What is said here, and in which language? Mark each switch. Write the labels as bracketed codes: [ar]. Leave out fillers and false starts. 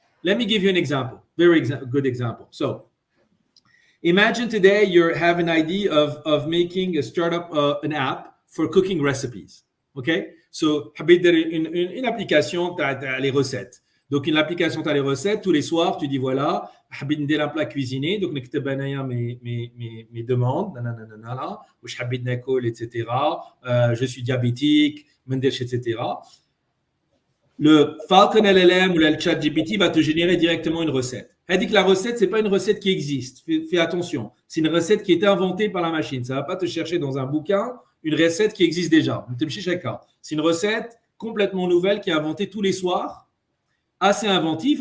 [en] Let me give you an example, good example. So imagine today you have an idea of making a startup, an app for cooking recipes. Okay, so [fr] une application t'as les recettes. Donc, une application, tu as les recettes. Tous les soirs, tu dis voilà, [ar] حبيت ندير [fr] un plat cuisiné. Donc, [ar] نكتب انايا [fr] mes demandes, [ar] واش حبيت ناكل, etc. [fr] Je suis diabétique, [ar] ما نديرش, [fr] etc. Le Falcon LLM ou le chat GPT va te générer directement une recette. Elle dit que la recette, c'est pas une recette qui existe. Fais attention. C'est une recette qui est inventée par la machine. Ça va pas te chercher dans un bouquin une recette qui existe déjà. C'est une recette complètement nouvelle qui est inventée tous les soirs. Assez inventif.